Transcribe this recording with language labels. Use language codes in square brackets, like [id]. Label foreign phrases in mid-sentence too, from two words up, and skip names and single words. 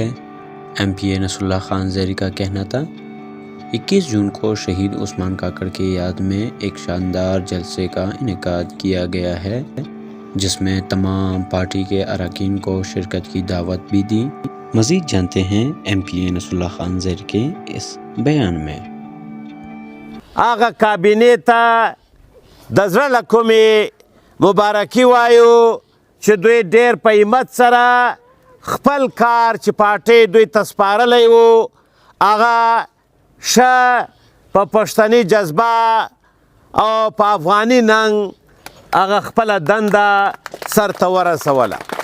[ur] ایم پی اے نصر اللہ خان زیری کا کہنا تھا 21 جون کو شہید عثمان کاکڑ کی یاد میں ایک شاندار جلسے کا انعقاد کیا گیا ہے، جس میں تمام پارٹی کے اراکین کو شرکت کی دعوت بھی دی۔ مزید جانتے ہیں ایم پی اے نصر اللہ خان زیری کے اس بیان میں۔ [ps] آغا کابینې ته د زړه له کومې مبارکي وایو چې دوی ډېر په همت سره خپل کار چې پارټۍ دوی ته سپارلی و هغه ښه په پښتني جذبه او په افغاني ننګ هغه خپله دنده سرته ورسوله،